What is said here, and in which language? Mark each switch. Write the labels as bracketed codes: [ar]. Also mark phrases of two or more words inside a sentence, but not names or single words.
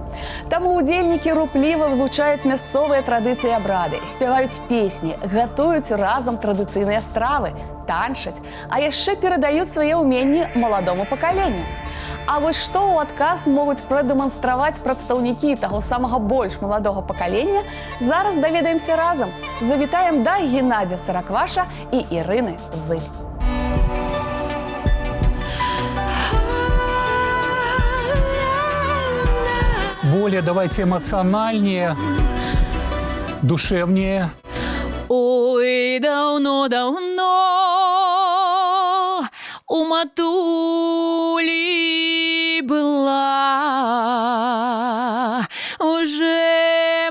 [be] Таму удзельнікі рупліва вывучаюць мясцовыя традыцыі і абрады, спяваюць песні, гатуюць разам традыцыйныя стравы, танчаць, а яшчэ перадаюць свае ўменні маладому пакаленню. А вось што ў адказ могуць прадэманстраваць прадстаўнікі таго самага больш маладога пакалення, зараз даведаемся разам. Завітаем да Геннадзя Саракваша і Ірыны Зыль. [ru] Более давайте эмоциональнее, душевнее. Ой, давно-давно у матулі была уже